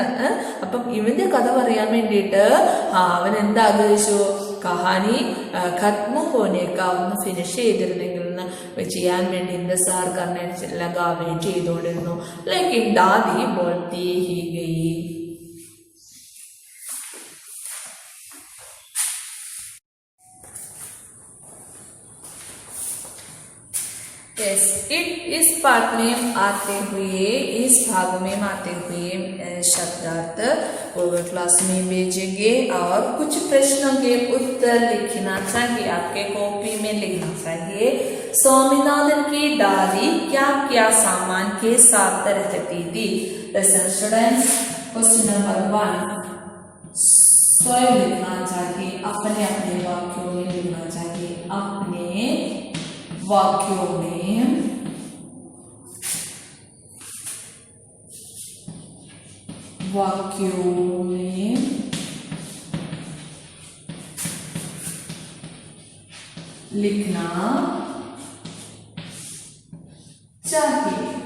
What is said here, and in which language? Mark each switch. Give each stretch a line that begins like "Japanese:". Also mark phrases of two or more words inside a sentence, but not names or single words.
Malayalam: അപ്പം ഇവന്റെ കഥ പറയാൻ വേണ്ടിയിട്ട് അവൻ എന്താഗ്രഹിച്ചു,
Hindi: कहानी ख़त्म होने का
Malayalam: ഒന്ന് ഫിനിഷ് ചെയ്തിരുന്നെങ്കിൽ ചെയ്യാൻ വേണ്ടി
Hindi: इंतज़ार करना लगा
Malayalam: വെയിറ്റ് ചെയ്തുകൊണ്ടിരുന്നു.
Hindi: लेकिन दादी बोलती ही गई.
English: Yes,
Hindi: इस पाठ में आते हुए, इस भाग में आते हुए शब्दार्थ
English: Google class
Hindi: में भेजेंगे और कुछ प्रश्नों के उत्तर लिखना चाहिए, आपके कॉपी में लिखना चाहिए। स्वामीनाथन की दादी क्या क्या सामान के साथ रहती थी?
English: Listen students, question number
Hindi: 1 स्वयं लिखना चाहिए, अपने अपने वाक्यों में लिखना चाहिए, अपने वाक्यों में लिखना चाहिए।